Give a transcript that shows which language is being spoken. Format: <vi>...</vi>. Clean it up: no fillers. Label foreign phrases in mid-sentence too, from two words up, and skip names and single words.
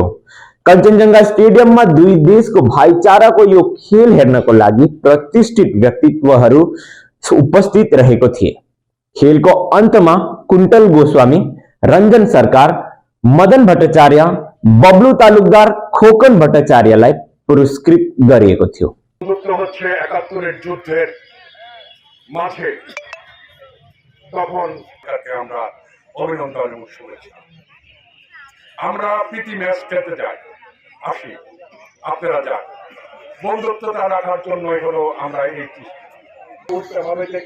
<ne>कञ्चनजङ्घा स्टेडियममा दुई देशको भाइचाराको यो खेल हेर्नको लागि प्रतिष्ठित व्यक्तित्वहरू उपस्थित रहेको थिए। खेलको अन्तमा कुन्तल गोस्वामी, रञ्जन सरकार, मदन भट्टाचार्य, बब्लू तालुकदार, खोकन भट्टाचार्यलाई पुरस्कृत गरिएको थियो।</ne> <bn>হচ্ছে ৭১-এর যুদ্ধের মাঝে তখন তাকে আমরা অভিনন্দন এবং শুভেচ্ছা। আমরা প্রীতি ম্যাচ খেলতে যাই, আসি, আপনারা যান, বন্ধুত্বটা রাখার জন্যই হলো আমরা এই ভাবে দেখি।</bn>